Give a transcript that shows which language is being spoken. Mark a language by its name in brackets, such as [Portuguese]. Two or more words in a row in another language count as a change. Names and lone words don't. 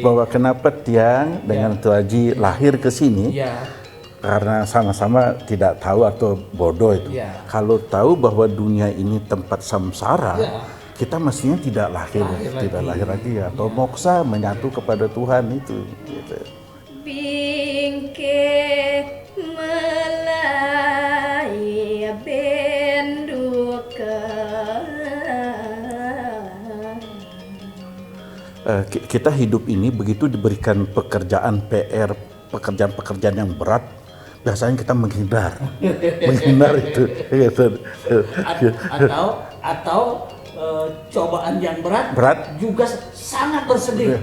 [Indonesian] bahwa kenapa Tiang dengan Tuh Haji lahir ke sini Ya, karena sama-sama tidak tahu atau bodoh itu. Ya. Kalau tahu bahwa dunia ini tempat samsara, Ya. kita mestinya tidak lahir lagi atau moksa menyatu kepada Tuhan itu. Gitu. Bingke melai benduke Kita hidup ini begitu diberikan pekerjaan PR, pekerjaan-pekerjaan yang berat, biasanya kita menghindar itu. Gitu. atau cobaan yang berat juga sangat bersedih.